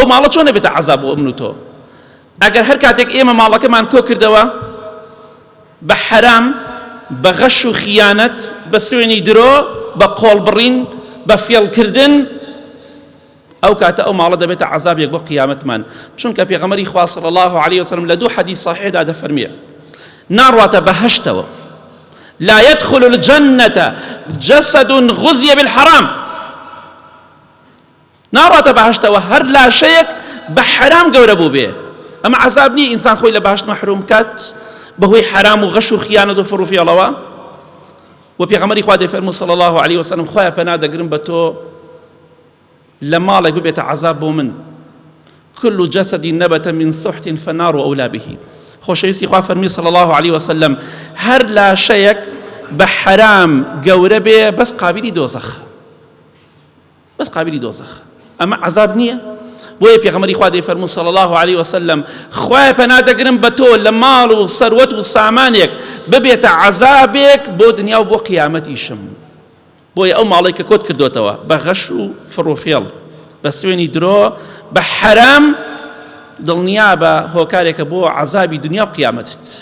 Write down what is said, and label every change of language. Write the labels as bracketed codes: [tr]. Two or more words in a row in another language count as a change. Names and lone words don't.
[ckb] ماڵە چۆن نەبێتە عەزاب بۆ من و تۆ ئەگەر هەر کاتێک ئێمە ماڵەکەمان کۆ کردەوە بە حەرام بە غەش و خیانەت بە سوێنی درۆ بە قۆڵبڕین بە فێڵکردن ئەو کاتە ئەو ماڵە دەبێتە عەزابێک بۆ قیامەتمان چونکە پێغەمبەری خوا [ar] صلی الله عليه وسلم [ckb] لە دوو حەدیث صحیحدا دەفەرمێ ناڕواتە بەهەشتەوە [ar] لا يدخل الجنة جسد غذي بالحرام [ckb] ناڕاتە بەهەشتەوە هەر لاشەیەک بە حەرام گەورە بوو بێ ئەمە عەزاب نییە ئینسان خۆی لە بەهەشت مەحروم کات بەهۆی حەرام و غەش و خیانەت و فڕوفێڵەوە و پێغەمبەری خوا دەیفەرموو [ar] صلی الله عليه وسلم [ckb] خۆیان پەنا دەگرم بە تۆ لە ماڵێک ببێتە عەزاب بۆ من [ar] كل جسد نبت من سحت فالنار أولى به [ckb] خۆشەویستی خوا فەرمی [ar] صلی الله عليه وسلم [ckb] هەر لاشەیەک بە حەرام گەورە بێ بەس قابلی دۆزەخە بەس قابلی دۆزەخە ئەمە عەزاب نییە بۆیە پێغەمبەری خوا دەیفەرموو [ar] صلی الله عليه وسلم [ckb] خوای پەنا دەگرم بە تۆ لە ماڵ و سەروەت و سامانێک ببێتە عەزابێک بۆ دنیا و بۆ قیامەتیشم بۆیە ئەو ماڵێک کە کۆت کردوتەوە بە غەش و فڕوفێڵ بە سوێنی درۆ بە حەرام دڵنیا بە هۆکارێکە بۆ عەزابی دنیا و قیامەتت